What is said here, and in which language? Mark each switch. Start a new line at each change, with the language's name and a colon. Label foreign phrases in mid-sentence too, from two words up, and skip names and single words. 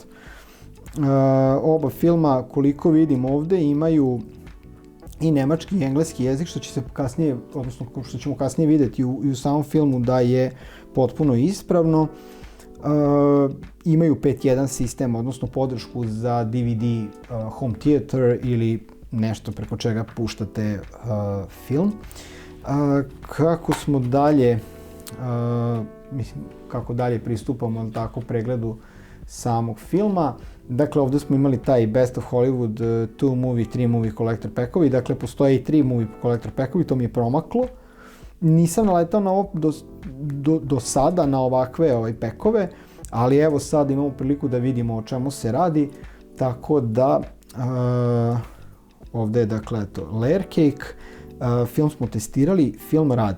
Serbian: Oba filma, koliko vidim ovde, imaju i nemački i engleski jezik, što ćemo kasnije vidjeti i u samom filmu da je potpuno ispravno. Imaju 5.1 sistem, odnosno podršku za
English: DVD home theater
Serbian: ili nešto preko čega puštate film. Kako dalje pristupamo pregledu samog filma. Dakle, ovdje smo imali taj Best of Hollywood
English: 2 movie, 3 movie collector
Serbian: packovi. Dakle, postoje i
English: 3 movie collector
Serbian: packovi, to mi je promaklo. nisam naletao na ovo do sada, na ovakve pekove, ali evo sad imamo priliku da vidimo o čemu se radi, tako da ovde je dakle layer cake, film smo testirali, film radi.